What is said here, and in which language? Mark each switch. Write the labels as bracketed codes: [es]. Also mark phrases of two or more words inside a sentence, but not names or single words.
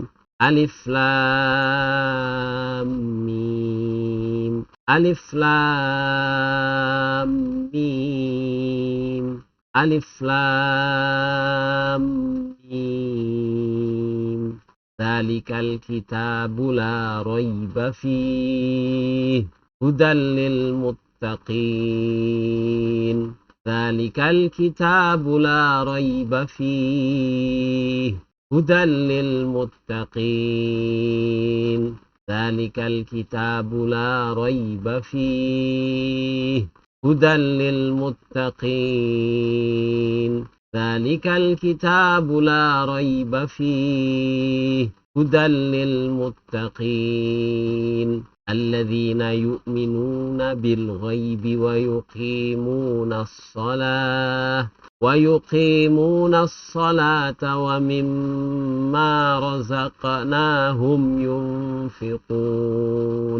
[ar] ألف لام ميم. ألف لام ميم. ألف لام ميم. ذلك الكتاب لا ريب فيه هدى للمتقين. ذلك الكتاب لا ريب فيه هدى للمتقين. ذلك الكتاب لا ريب فيه هدى للمتقين. ذلك الكتاب لا ريب فيه هدى للمتقين. الذين يؤمنون بالغيب ويقيمون الصلاة ومما رزقناهم ينفقون.